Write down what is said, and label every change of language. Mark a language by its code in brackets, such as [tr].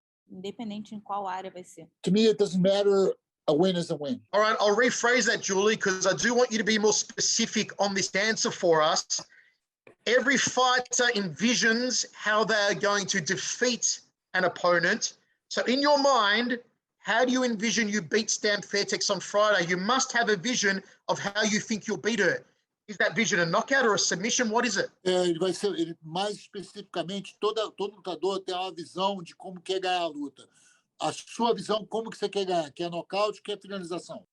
[pt] Independente em qual área vai ser. [en] To me, it doesn't matter. A win is a win. All right, I'll rephrase that, Julie, because I do want you to be more specific on this answer for us. Every fighter envisions how they are going to defeat an opponent. So in your mind, how do you envision you beat Stamp Fairtex on Friday? You must have a vision of how you think you'll beat her. Is that vision a knockout or a submission? What is it? [pt] Ele vai ser, mais especificamente, todo lutador tem uma visão de como quer ganhar a luta. A sua visão, como que você quer ganhar? Quer nocaute, quer finalização?